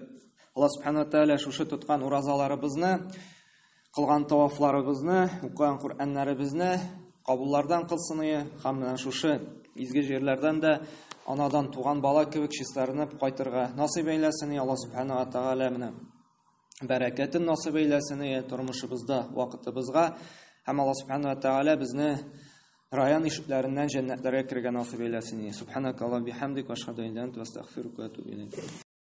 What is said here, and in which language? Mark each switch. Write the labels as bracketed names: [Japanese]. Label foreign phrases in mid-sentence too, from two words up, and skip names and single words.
[Tatar] Аллаһ [Arabic] سبحانه وتعالى [Tatar] шушы тоткан уразаларыбызны, кылган тавафларыбызны, укыган Кур'аннарыбызны кабуллардан кылсын, һәм шушы изге җирләрдән дә анадан туган бала кебек чистарынып кайтырга насыйп әйләсен. Аллаһ [Arabic] سبحانه وتعالى [Tatar] менә бәрәкәтен насыйп әйләсен тормышыбызда, вакытыбызга. Һәм Аллаһ [Arabic] سبحانه وتعالى [Tatar] безне район ишекләреннән җәннәтләргә кергән насыйп әйләсен. [Arabic] سبحانك اللهم بحمدك و أشهد أن لا إله إلا أنت أستغفرك و أتوب إليك.